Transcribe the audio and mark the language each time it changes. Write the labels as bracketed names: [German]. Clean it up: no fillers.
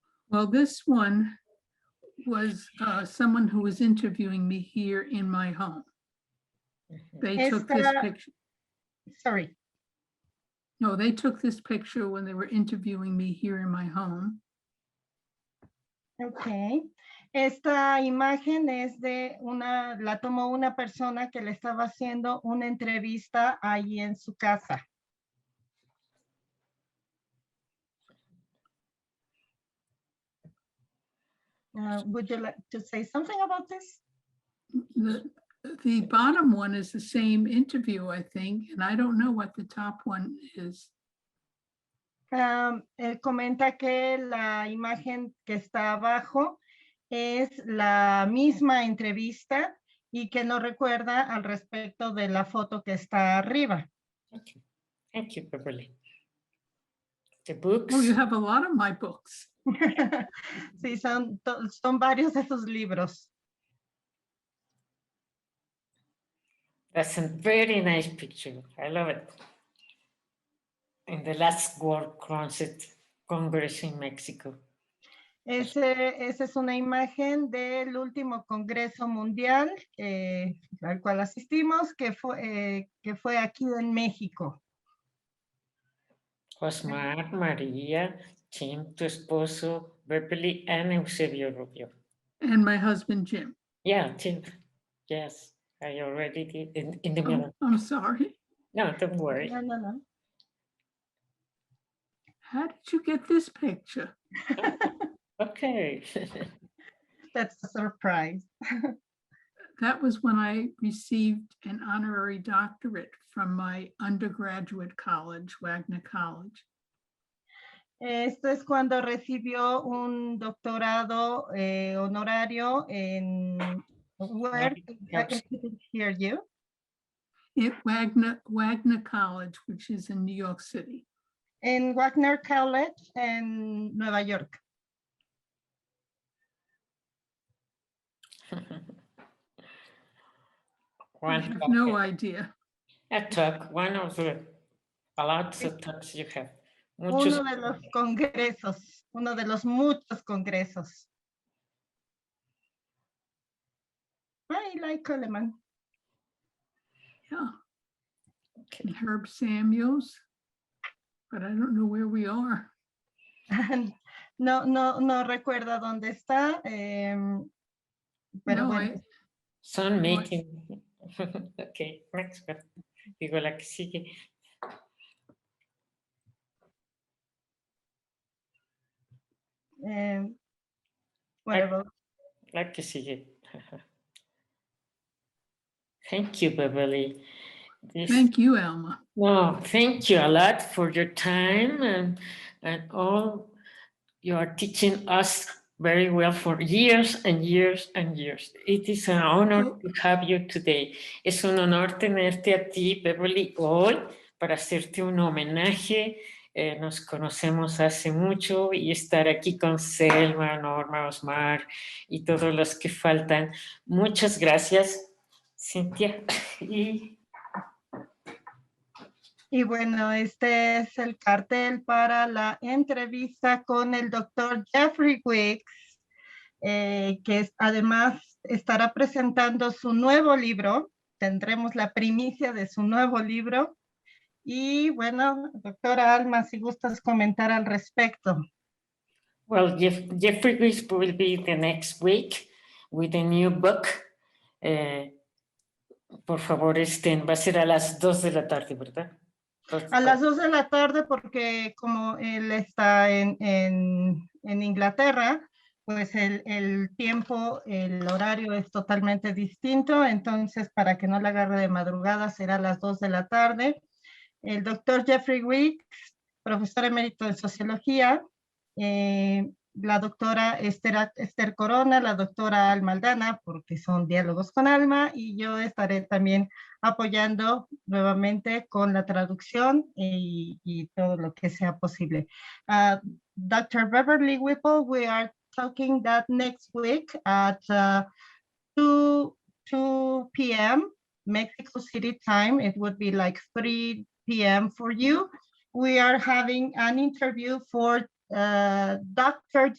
[English] Well, this one was someone who was interviewing me here in my home. They took this [Spanish] Esta- [English] picture. Sorry. No, they took this picture when they were interviewing me here in my home. Ok. [Spanish] Esta imagen es de la tomó una persona que le estaba haciendo una entrevista ahí en su casa. [English] Would you like to say something about this? The bottom one is the same interview, I think, and I don't know what the top one is. [Spanish] Él comenta que la imagen que está abajo es la misma entrevista y que no recuerda al respecto de la foto que está arriba. [English] Okay. Thank you, Beverly. The books. Oh, you have a lot of my books. [Spanish] Sí, son varios de sus libros. [English] That's a very nice picture. I love it. In the last World Congress in Mexico. [Spanish] Esa es una imagen del último Congreso Mundial al cual asistimos, que fue aquí en México. Osmar, María, Tim, tu esposo, Beverly, and Eusebio Rubio. [English] And my husband, Jim. Yeah, Tim. Yes, I already did in the middle. Oh, I'm sorry. No, don't worry. No. How did you get this picture? Okay. That's a surprise. That was when I received an honorary doctorate from my undergraduate college, Wagner College. [Spanish] Esto es cuando recibió un doctorado honorario en [English] where I didn't hear you. At Wagner College, which is in New York City. [Spanish] En Wagner College en Nueva York. [English] I have no idea. A talk, one of the a lot of talks you have. [Spanish] Uno de los congresos, uno de los muchos congresos. [English] I like Coleman. Yeah. Okay. And Herb Samuels, but I don't know where we are. [Spanish] No recuerda dónde está, pero No, bueno. Son making. [English] Okay, next one. [Spanish] Digo la que sigue. [English] What about? [Spanish] La que sigue. [English] Thank you, Beverly. Thank you, Alma. No, thank you a lot for your time and all you are teaching us very well for years and years and years. It is an honor to have you today. [Spanish] Es un honor tenerte a ti, Beverly, hoy para hacerte un homenaje. Nos conocemos hace mucho y estar aquí con Selma, Norma, Osmar y todos los que faltan. Muchas gracias, Cintia. Y bueno, este es el cartel para la entrevista con el doctor Jeffrey Wicks, que además estará presentando su nuevo libro. Tendremos la primicia de su nuevo libro. Y bueno, doctora Alma, si gustas comentar al respecto. [English] Well, Jeffrey Wicks will be the next week with a new book. [Spanish] Por favor, va a ser a las 2 de la tarde, ¿verdad? A las 2 de la tarde, porque como él está en Inglaterra, pues el tiempo, el horario es totalmente distinto. Entonces, para que no la agarre de madrugada, será a las 2 de la tarde. El doctor Jeffrey Wicks, profesor emérito de sociología, la doctora Esther Corona, la doctora Alma Aldana, porque son diálogos con Alma, y yo estaré también apoyando nuevamente con la traducción y todo lo que sea posible. [English] Dr. Beverly Whipple, we are talking that next week at 2 p.m. Mexico City time. It would be like 3 p.m. for you. We are having an interview for Dr.